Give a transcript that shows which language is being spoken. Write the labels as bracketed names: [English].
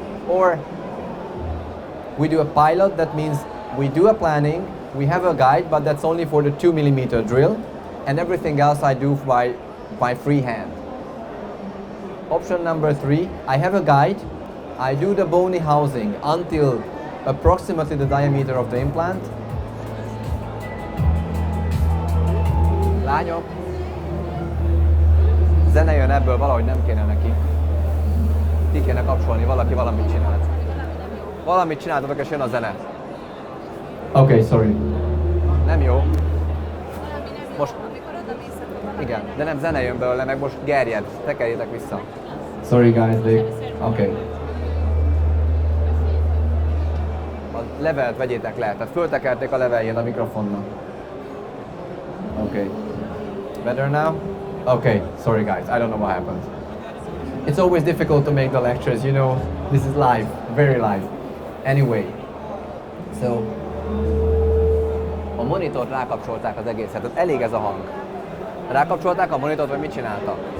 [English] Or we do a pilot, that means we do a planning, we have a guide, but that's only for the 2mm drill, and everything else I do by freehand. Option number 3, I have a guide, I do the bony housing until approximately the diameter of the implant. [Hungarian] Lányok, zene jön ebből, valahogy nem kéne neki. Ki kéne kapcsolni, valaki valamit csinált. Valamit csináltatok és jön a zene. [English] Okay, sorry. [Hungarian] Nem jó. Most... Igen, de nem zene jön belőle, meg most gerjed. Tekerjétek vissza. [English] Sorry guys, okay. [Hungarian] A levelt vegyétek le, tehát föltekerték a leveljét a mikrofonnak. [English] Okay. Better now? Okay, sorry guys, I don't know what happened. It's always difficult to make the lectures, you know, this is live, very live. Anyway, so [Hungarian] a monitort rákapcsolták az egészet, tehát elég ez a hang. Rákapcsolták a monitort, vagy mit csináltak?